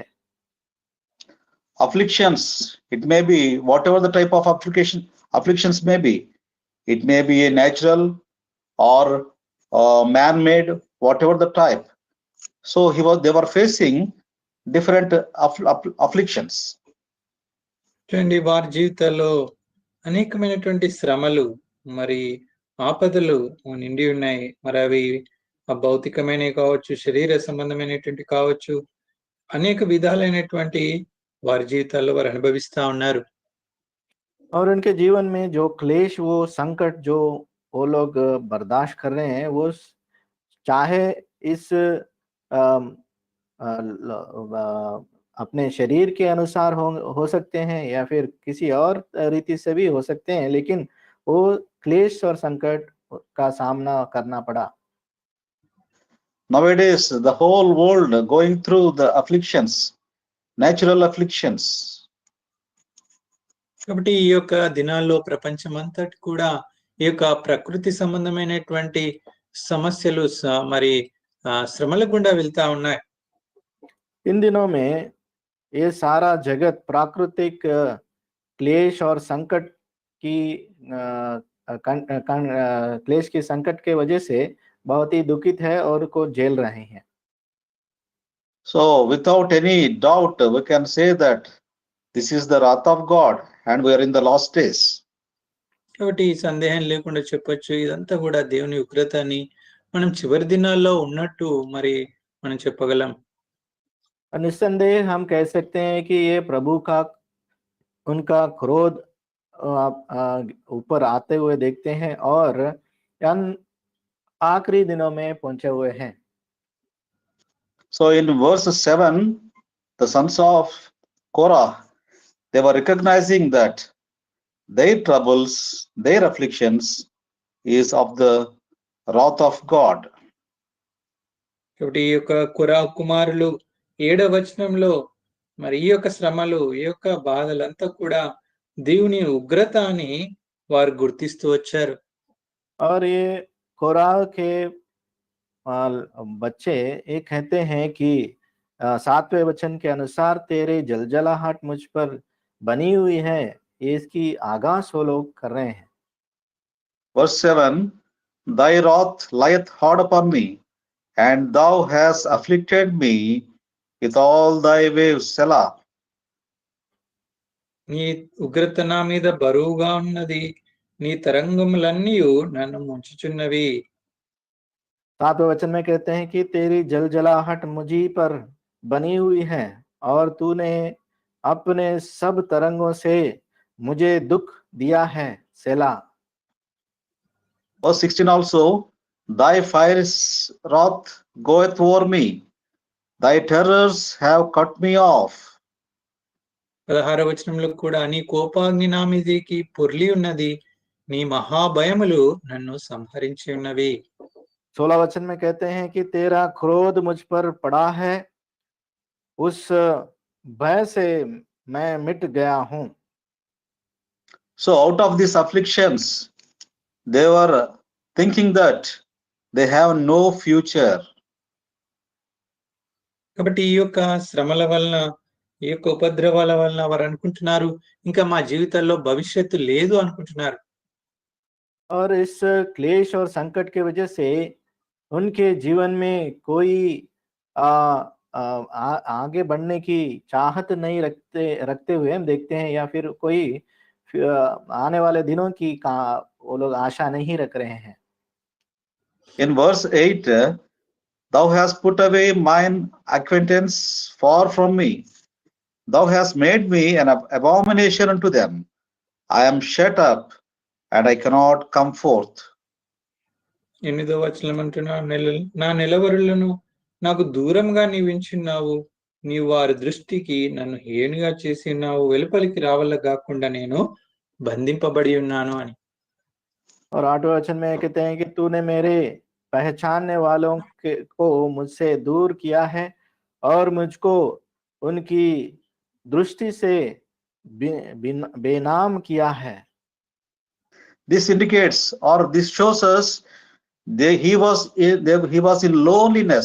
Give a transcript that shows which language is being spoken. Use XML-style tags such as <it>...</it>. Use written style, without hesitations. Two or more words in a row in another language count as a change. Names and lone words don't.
<en>Afflictions, it may be whatever the type of afflictions may be. It may be a natural or man-made, whatever the type. So they were facing different afflictions.</en> <te>చూడండి, వారి జీవితాల్లో అనేకమైనటువంటి శ్రమలు మరి ఆపదలు నిండి ఉన్నాయి. మరి అవి భౌతికమైనవి కావచ్చు, శరీర సంబంధమైనటువంటి కావచ్చు, అనేక విధాలైనటువంటి వారి జీవితాల్లో వారు అనుభవిస్తా ఉన్నారు.</te> <hi>और उनके जीवन में जो क्लेश, वो संकट जो वो लोग बर्दाश्त कर रहे हैं, वो चाहे इस अपने शरीर के अनुसार हो सकते हैं या फिर किसी और रीति से भी हो सकते हैं, लेकिन वो क्लेश और संकट का सामना करना पड़ा.</hi> <en>Nowadays the whole world going through the afflictions, natural afflictions.</en> <te>కాబట్టి ఈ యొక్క దినాల్లో ప్రపంచమంతటి కూడా ఈ యొక్క ప్రకృతి సంబంధమైనటువంటి సమస్యలు మరి శ్రమల గుండా వెళ్తా ఉన్నాయి.</te> <hi>इन दिनों में ये सारा जगत प्राकृतिक क्लेश और संकट की क्लेश की संकट के वजह से बहुत ही दुखित है और को झेल रहे हैं.</hi> <en>So without any doubt we can say that this is the wrath of God and we are in the last days.</en> <te>కాబట్టి సందేహం లేకుండా చెప్పొచ్చు, ఇదంతా కూడా దేవుని ఉగ్రత అని మనం చివరి దినాల్లో ఉన్నట్టు మరి మనం చెప్పగలం.</te> <hi>निस्संदेह हम कह सकते हैं कि ये प्रभु का उनका क्रोध ऊपर आते हुए देखते हैं और आखिरी दिनों में पहुंचे हुए हैं.</hi> <en>So in verse 7 the sons of Korah, they were recognizing that their troubles, their afflictions is of the wrath of God.</en> <te>కాబట్టి ఈ యొక్క కురా కుమారులు 7వ వచనంలో మరి ఈ యొక్క శ్రమలు, ఈ యొక్క బాధలంతా కూడా దేవుని ఉగ్రత అని వారు గుర్తిస్తూ వచ్చారు.</te> <hi>और ये कोराह के बच्चे ये कहते हैं कि 7वें वचन के अनुसार तेरे जलजलाहट मुझ पर बनी हुई है, ये इसकी आगाज वो लोग कर रहे हैं.</hi> <en>Verse 7, thy wrath lieth hard upon me, and thou hast afflicted me with all thy waves, Selah.</en> <te>నీ ఉగ్రత నా మీద బరువుగా ఉన్నది, నీ తరంగములన్నీ నన్ను ముంచుచున్నవి.</te> <hi>7वें वचन में कहते हैं कि तेरी जलजलाहट मुझी पर बनी हुई है और तूने अपने सब तरंगों से मुझे दुख दिया है, सेला.</hi> <en>Verse 16 also, thy fiery wrath goeth over me, thy terrors have cut me off.</en> <te>16వ వచనంలో కూడా నీ కోపాగ్ని నా మీదికి పొర్లి ఉన్నది, నీ మహాభయములు నన్ను సంహరించి ఉన్నవి.</te> <hi>16 वचन में कहते हैं कि तेरा क्रोध मुझ पर पड़ा है, उस भय से मैं मिट गया हूं.</hi> <en>So out of these afflictions, they were thinking that they have no future.</en> <te>కాబట్టి ఈ యొక్క శ్రమల వలన, ఈ యొక్క ఉపద్రవాల వలన వారు అనుకుంటున్నారు ఇంకా మా జీవితాల్లో భవిష్యత్తు లేదు అనుకుంటున్నారు.</te> <hi>और इस क्लेश और संकट की वजह से उनके जीवन में कोई आगे बढ़ने की चाहत नहीं रखते हुए हम देखते हैं, या फिर कोई आने वाले दिनों की वो लोग आशा नहीं रख रहे हैं.</hi> <en>In verse 8, thou hast put away mine acquaintance far from me. Thou hast made me an abomination unto them. I am shut up, and I cannot come forth.</en> <te>8వ వచనం అంటున్నా, నా నిలవరులను నాకు దూరంగా నీవించున్నావు, నీవు వారి దృష్టికి నన్ను హేనుగా చేసి ఉన్నావు, వెలుపలికి రావల్ల కాకుండా నేను బంధింపబడి ఉన్నాను అని.</te> <hi>और 8वें वचन में कहते हैं कि तूने मेरे पहचानने वालों को मुझसे दूर किया है और मुझको उनकी दृष्टि से बेनाम किया है.</hi> <en>This indicates, or this shows us, he was in loneliness.</en>